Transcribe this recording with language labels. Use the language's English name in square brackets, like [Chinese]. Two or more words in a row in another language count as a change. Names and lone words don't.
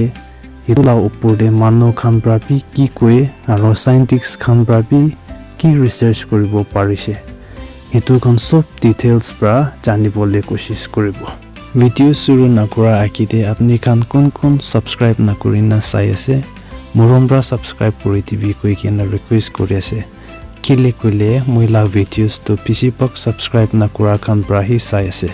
[Naga Pidgin] Hitula upor de manu khan pra bhi ki koe aro scientists khan pra bhi ki research koribo parise. Hitu khan sob details pra janibole koshish koribo. Video suru nakora akite apni khan kon subscribe nakorina sai ase. Morom pra subscribe kori dibi koi kena request kori ase. Kile kole moila videos to PC box subscribe nakora khan pra hi sai ase.